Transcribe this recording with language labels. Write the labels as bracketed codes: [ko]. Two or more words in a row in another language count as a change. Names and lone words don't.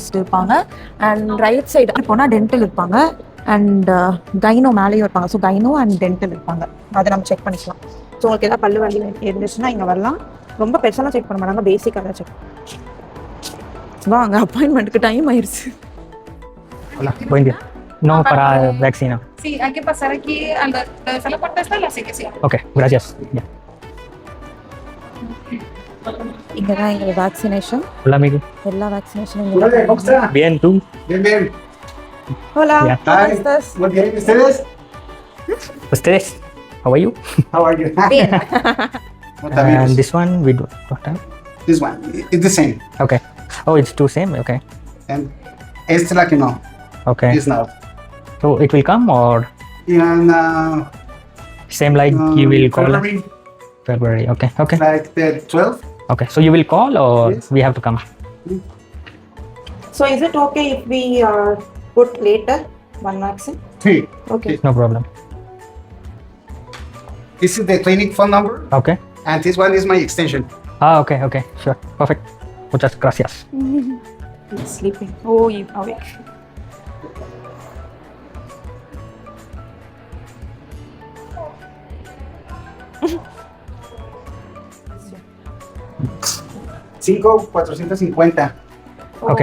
[en] and right side [ta] போனால் டென்டல் இருப்பாங்க. [en] and gyno [ta] மேலேயும் இருப்பாங்க. [en] so gyno and dental [ta] இருப்பாங்க, அதை நம்ம செக் பண்ணிக்கலாம். ஸோ உங்களுக்கு ஏதாவது பல்லு வலி இருந்துச்சுன்னா இங்கே வரலாம். ரொம்ப பெருசாலாம் செக் பண்ண மாட்டாங்க, பேசிக்காக தான் செக். வாங்க, அப்பாயின்மெண்ட்டுக்கு டைம் ஆயிடுச்சு. [es] Buen No para vaccina. Sí, hay que pasar aquí a la puerta esta, la sí que sí. [en] Okay, gracias. Yeah. [ta] இங்கே தான் எங்களுக்கு வேக்சினேஷன், [es] Hola, amigo. [ta] எல்லா வேக்சினேஷனும் [es] Hola, ¿cómo está? Bien, ¿tú? Bien, bien. ஹோலா, [en] Yeah. Hi. [es] estás? Muy bien, ¿y ustedes? Ustedes? [en] How are you? How are you? [es] Bien. [en] What have you? And this one we don't have. This one, it's the same. Okay. Oh, it's two same. Okay. And it's like, Okay. it's not. So it will come or In same like you will call us? February, February. Okay. Okay. like the 12th. Okay. So you will call or Yes. we have to come? So is it okay if we put later one vaccine? 3. Okay. No problem. This is the clinic phone number, Okay. and this one is my extension. Okay. Okay. Sure. Perfect. [es] Muchas gracias. [en] He's sleeping. Oh, you awake. $5,450. Okay.